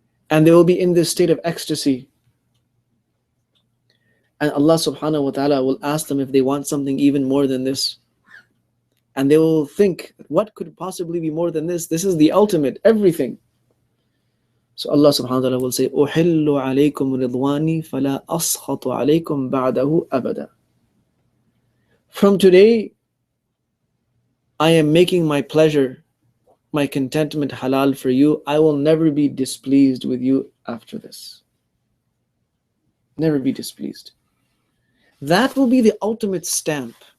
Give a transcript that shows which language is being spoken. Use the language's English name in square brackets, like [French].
[English] And they will be in this state of ecstasy. And Allah subhanahu wa ta'ala will ask them if they want something even more than this. And they will think, what could possibly be more than this? This is the ultimate, everything. So Allah subhanahu wa ta'ala will say, [Arabic] أُحِلُّ عَلَيْكُمْ رِضْوَانِي فَلَا أَسْخَطُ عَلَيْكُمْ بَعْدَهُ أَبَدًا. [English] From today, I am making my pleasure, my contentment halal for you. I will never be displeased with you after this. Never be displeased. That will be the ultimate stamp.